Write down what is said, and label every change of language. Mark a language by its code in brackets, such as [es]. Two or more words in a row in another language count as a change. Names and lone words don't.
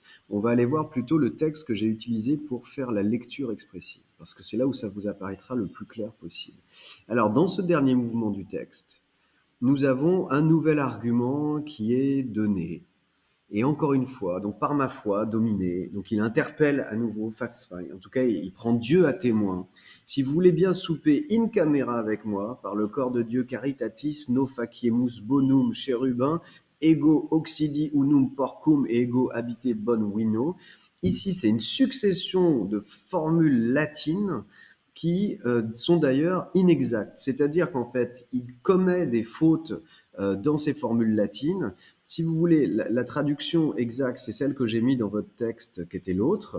[fr] On va aller voir plutôt le texte que j'ai utilisé pour faire la lecture expressive, parce que c'est là où ça vous apparaîtra le plus clair possible. Alors, dans ce dernier mouvement du texte, nous avons un nouvel argument qui est donné. Et encore une fois, donc par ma foi, dominé, donc il interpelle à nouveau face, enfin, en tout cas, il prend Dieu à témoin. Si vous voulez bien souper [la] in camera [fr] avec moi, par le corps de Dieu [la] caritatis, no faciemus bonum cherubin, ego oxidi unum porcum et ego habite bon vino. [fr] Ici, c'est une succession de formules latines qui sont d'ailleurs inexactes. C'est-à-dire qu'en fait, il commet des fautes dans ces formules latines. Si vous voulez, la traduction exacte, c'est celle que j'ai mis dans votre texte, qui était l'autre.